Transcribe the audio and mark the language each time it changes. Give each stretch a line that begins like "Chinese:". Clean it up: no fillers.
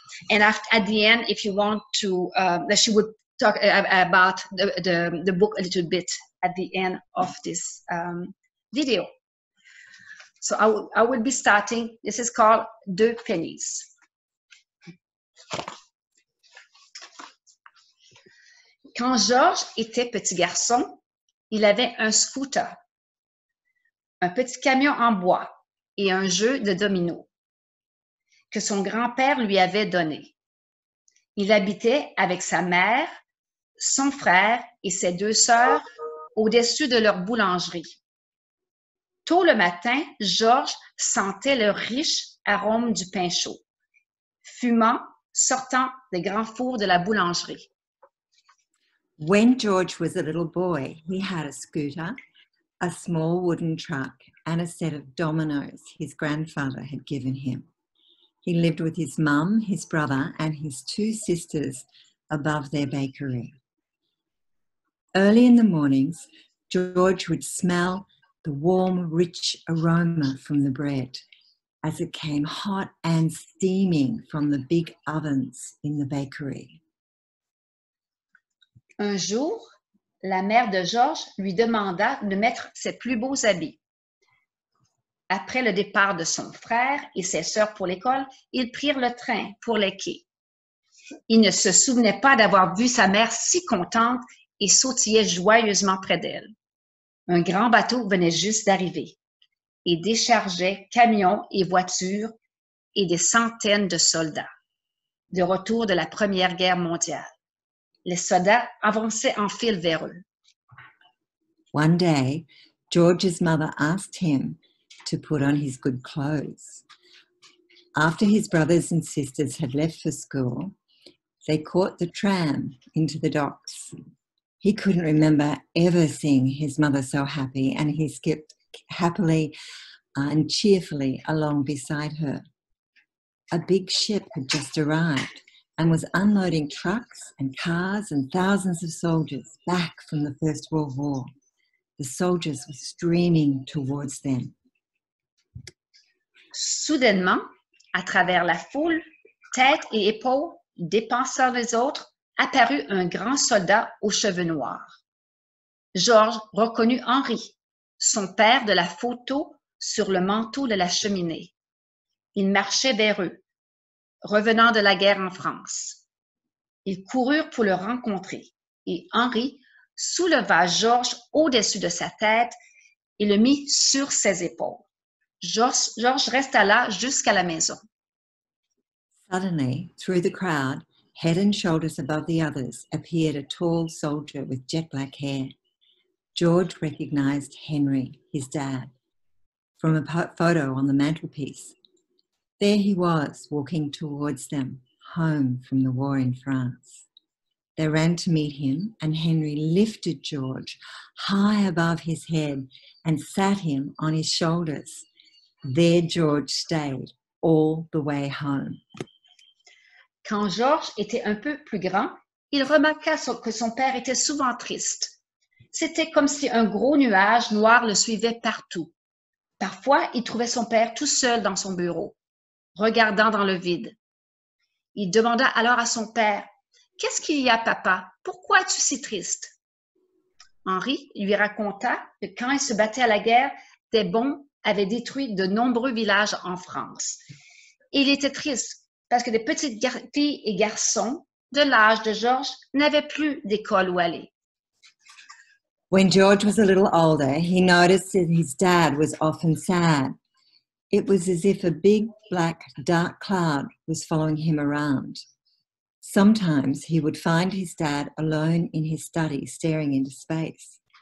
English: And at the end, if you want to, she would talk about the book a little bit at the end of this video. So I will be starting. This is called Deux Pennies.
French: Quand Georges était petit garçon, il avait un scooter, un petit camion en bois et un jeu de dominos que son grand-père lui avait donné. Il habitait avec sa mère, son frère et ses deux sœurs au-dessus de leur boulangerie. Tôt le matin, Georges sentait le riche arôme du pain chaud, fumant, sortant des grands fours de la boulangerie.
English: When George was a little boy, he had a scooter, a small wooden truck, and a set of dominoes his grandfather had given him. He lived with his mum, his brother, and his two sisters above their bakery. Early in the mornings, George would smell the warm, rich aroma from the bread as it came hot and steaming from the big ovens in the bakery.
French: Un jour, la mère de Georges lui demanda de mettre ses plus beaux habits. Après le départ de son frère et ses sœurs pour l'école, ils prirent le train pour les quais. Il ne se souvenait pas d'avoir vu sa mère si contente et sautillait joyeusement près d'elle. Un grand bateau venait juste d'arriver et déchargeait camions et voitures et des centaines de soldats, de retour de la Première Guerre mondiale. Les soldats avançaient en file vers eux.
English: One day, George's mother asked him to put on his good clothes. After his brothers and sisters had left for school, they caught the tram into the docks. He couldn't remember ever seeing his mother so happy, and he skipped happily and cheerfully along beside her. A big ship had just arrived and was unloading trucks and cars and thousands of soldiers back from the First World War. The soldiers were streaming towards them.
French: Soudainement, à travers la foule, tête et épaules, dépassant les autres, apparut un grand soldat aux cheveux noirs. Georges reconnut Henri, son père de la photo sur le manteau de la cheminée. Il marchait vers eux, revenant de la guerre en France. Ils coururent pour le rencontrer et Henri souleva Georges au-dessus de sa tête et le mit sur ses épaules. Georges resta là jusqu'à la maison.
English: Suddenly, through the crowd, head and shoulders above the others, appeared a tall soldier with jet black hair. George recognized Henry, his dad, from a photo on the mantelpiece. There he was, walking towards them, home from the war in France. They ran to meet him, and Henry lifted George high above his head and sat him on his shoulders. There George stayed all the way home.
French: Quand Georges était un peu plus grand, il remarqua que son père était souvent triste. C'était comme si un gros nuage noir le suivait partout. Parfois, il trouvait son père tout seul dans son bureau, regardant dans le vide. Il demanda alors à son père, « Qu'est-ce qu'il y a, papa? Pourquoi es-tu si triste? » Henri lui raconta que quand il se battait à la guerre, des bombes avaient détruit de nombreux villages en France. Et il était triste parce que des petites filles et garçons de l'âge de Georges n'avaient plus d'école où aller.
English: When George was a little older, he noticed that his dad was often sad. It was as if a big, black, dark cloud was following him around. Sometimes he would find his dad alone in his study, staring into space.